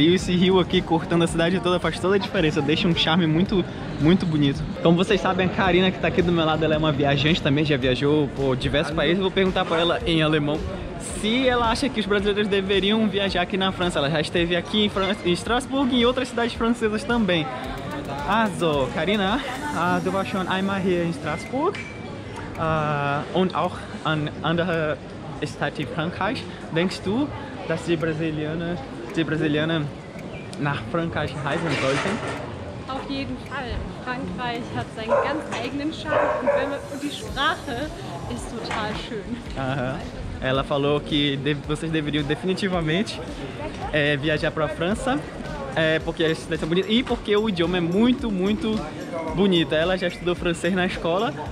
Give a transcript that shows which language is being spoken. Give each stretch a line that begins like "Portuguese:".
Portuguese: E esse rio aqui cortando a cidade toda faz toda a diferença, deixa um charme muito, muito bonito. Como vocês sabem, a Karina que tá aqui do meu lado, ela é uma viajante também, já viajou por diversos países. Eu vou perguntar pra ela em alemão se ela acha que os brasileiros deveriam viajar aqui na França. Ela já esteve aqui em Strasbourg e em outras cidades francesas também.
German: Also, Karina, du warst schon einmal hier in Strasbourg und auch an andere Städte in Frankreich. Denkst du, dass die Brasilianer nach Frankreich reisen sollten? Auf jeden Fall. Frankreich hat seinen ganz eigenen Charme und die Sprache ist total schön. Aham.
Portuguese: Ela falou que vocês deveriam definitivamente viajar para a França, porque a cidade é bonita e porque o idioma é muito, muito bonito. Ela já estudou francês na escola.